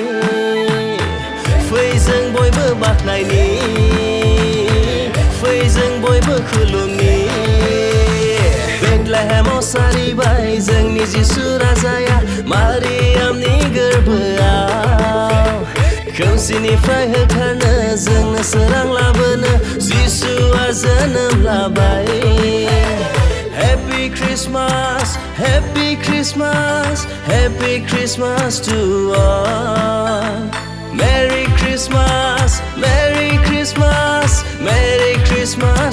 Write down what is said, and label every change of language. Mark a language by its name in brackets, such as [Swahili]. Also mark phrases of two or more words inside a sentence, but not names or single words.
[Bodo] फै जों बयबो बाख्नायनि फै जों बयबो खुलुमनि Bethlehemao Saribai जोंनि जिसु राजाया मारियामनि गोरबोआव खोमसिनिफ्राय होखारनो जोंनो सोरां लाबोनो जिसुआ जोनोम [English] लाबाय Happy Christmas, Happy Christmas, Happy Christmas to all Merry Christmas, Merry Christmas, Merry Christmas